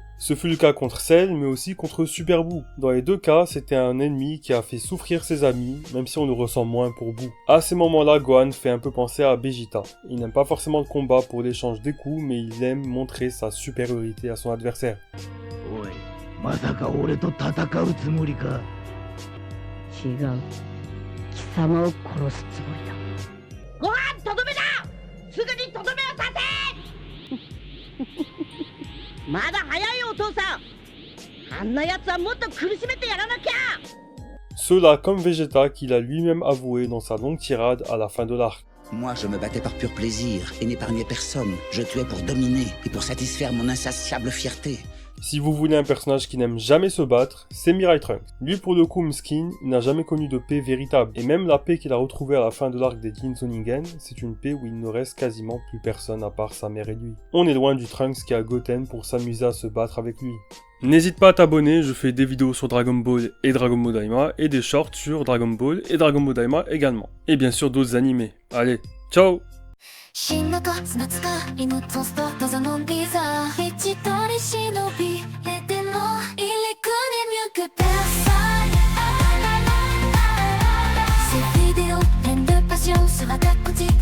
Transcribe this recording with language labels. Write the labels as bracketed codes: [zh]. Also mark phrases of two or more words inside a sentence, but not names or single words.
[fr] Ce fut le cas contre Cell, mais aussi contre Super Buu. Dans les deux cas, c'était un ennemi qui a fait souffrir ses amis, même si on le ressent moins pour Buu. À ces moments-là, Gohan fait un peu penser à Vegeta. Il n'aime pas forcément le combat pour l'échange des coups, mais il aime montrer sa supériorité à son adversaire. [ja] まさか俺と戦うつもりか違う貴様を殺すつもりだご飯とどめだすぐにとどめを立てまだ早いよお父さんあんな奴はもっと苦しめてやらなきゃ [fr] Cela comme Vegeta qu'il a lui-même avoué dans sa longue tirade à la fin de l'arc. Moi, je me battais par pur plaisir et n'épargnais personne. Je tuais pour dominer et pour satisfaire mon insatiable fierté. Si vous voulez un personnage qui n'aime jamais se battre, c'est Mirai Trunks. Lui pour le coup Mskin, il n'a jamais connu de paix véritable. Et même la paix qu'il a retrouvée à la fin de l'arc des Jinzoningen, c'est une paix où il ne reste quasiment plus personne à part sa mère et lui. On est loin du Trunks qui a Goten pour s'amuser à se battre avec lui. N'hésite pas à t'abonner, je fais des vidéos sur Dragon Ball et Dragon Ball Daima et des shorts sur Dragon Ball et Dragon Ball Daima également. Et bien sûr d'autres animés. Allez, ciao! 新中砂使いのトスト謎のビザ一人忍び得ても入れくねミュークペラサイ C'est vidéo, pleine de passion sur la tête